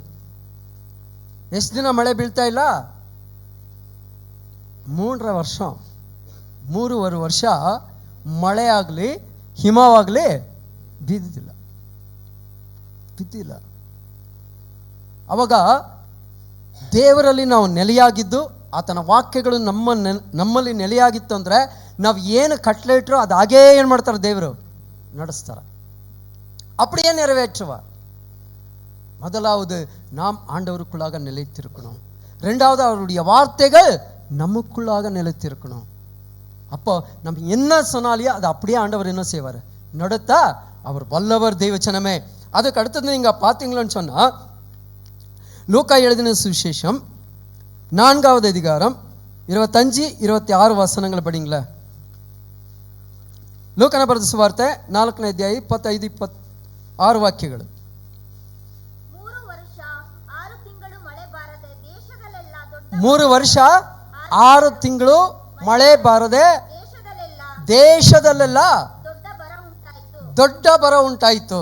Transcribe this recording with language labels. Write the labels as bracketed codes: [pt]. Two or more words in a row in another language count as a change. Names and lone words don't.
[kn] ಎಷ್ಟು ದಿನ ಮಳೆ ಬೀಳ್ತಾ ಇಲ್ಲ? 3.5 ವರ್ಷ ಮಳೆ ಆಗಲಿ ಹಿಮವಾಗಲಿ ಬಿದ್ದಿಲ್ಲ. ಅವಾಗ ದೇವರಲ್ಲಿ ನಾವು ನೆಲೆಯಾಗಿದ್ದು, ಆತನ ವಾಕ್ಯಗಳು ನಮ್ಮಲ್ಲಿ ನೆಲೆಯಾಗಿತ್ತು ಅಂದರೆ ನಾವು ಏನು ಕಟ್ಲೆ ಇಟ್ಟರು ಅದು ಹಾಗೇ ಏನು ಮಾಡ್ತಾರೆ? ದೇವರು ನಡೆಸ್ತಾರೆ, [ta] அப்படியே நிறைவேற்றுவார். முதலாவது நாம் ஆண்டவருக்குள்ளாக நிலைத்திருக்கணும். ரெண்டாவது அவருடைய வார்த்தைகள் நமக்குள்ளாக நிலைத்திருக்கணும். அப்போ நம்ம என்ன சொன்னாலையோ அது அப்படியே ஆண்டவர் என்ன செய்வார்? நடத்தா அவர் வல்லவர். தெய்வச்சனமே, அதுக்கு அடுத்தது நீங்கள் பார்த்தீங்களன்னு சொன்னால், லூக்கா எழுதின சுவிசேஷம் 4வது அதிகாரம் 25-26 ವಚನಗಳು படிங்களா. [kn] ಲೂಕನ ಬರೆದ ಸುವಾರ್ತೆ 4ನೇ ಅಧ್ಯಾಯ 25-26 ವಾಕ್ಯಗಳು. 3 ವರ್ಷ 6 ತಿಂಗಳು ಮಳೆ ಬಾರದೆ ದೇಶದಲ್ಲೆಲ್ಲ ದೊಡ್ಡ ಬರ ಉಂಟಾಯಿತು.